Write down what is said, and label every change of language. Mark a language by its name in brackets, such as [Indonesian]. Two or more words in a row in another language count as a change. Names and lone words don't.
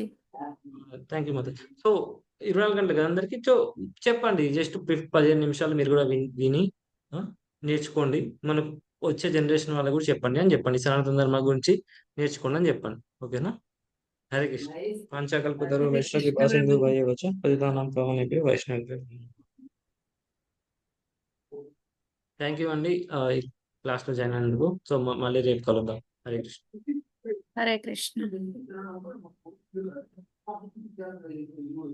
[English] thank you mother. [Telugu] సో, 24 గంటలు కదా అందరికి. సో, చెప్పండి. జస్ట్ 15 నిమిషాలు మీరు గూడా విని ఆ! నేర్చుకోండి. మనకు వచ్చే జనరేషన్ వాళ్ళకి గూడా చెప్పండి అని జెప్పండి. సనాతన ధర్మం గురించి నేర్చుకోండి అని జెప్పండి. ఓకేనా? హరే కృష్ణ. [Sanskrit] హరే వాంఛాకల్పతరుభ్యశ్చ [Telugu] కృష్ణ ప్రభుజీ. [Sanskrit] కృపాసింధుభ్యెవ చ పతితానాం పావనేభ్యో వైష్ణవేభ్యో [English] thank you [Telugu] అండి. ఈ క్లాస్‌లో జాయిన్ అయినందుకు. సో, మళ్ళీ రేపు కలుద్దాం. హరే కృష్ణ. [Sanskrit] హరే కృష్ణ.